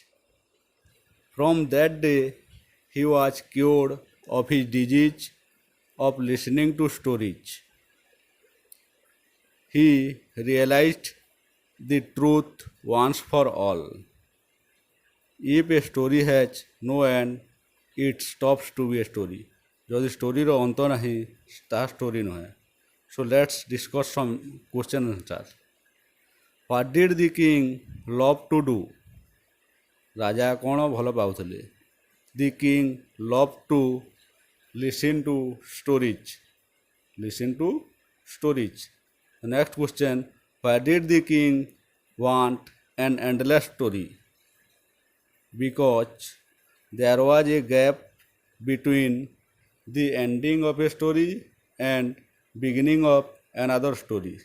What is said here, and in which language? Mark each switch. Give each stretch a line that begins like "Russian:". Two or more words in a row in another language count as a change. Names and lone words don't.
English: From that day, he was cured of his disease of listening to stories. He realized the truth once for all. If a story has no end, it stops to be a story.
Odia: ଯଦି ଷ୍ଟୋରିର ଅନ୍ତ ନାହିଁ ତାହା ଷ୍ଟୋରି ନୁହେଁ.
English: So let's discuss some question and answer. What did the king love to do?
Odia: ରାଜା କ'ଣ ଭଲ ପାଉଥିଲେ?
English: The king loved to listen to stories. Listen to stories. The next question, Why did the king want an endless story? Because there was a gap between the ending of a story and beginning of another story.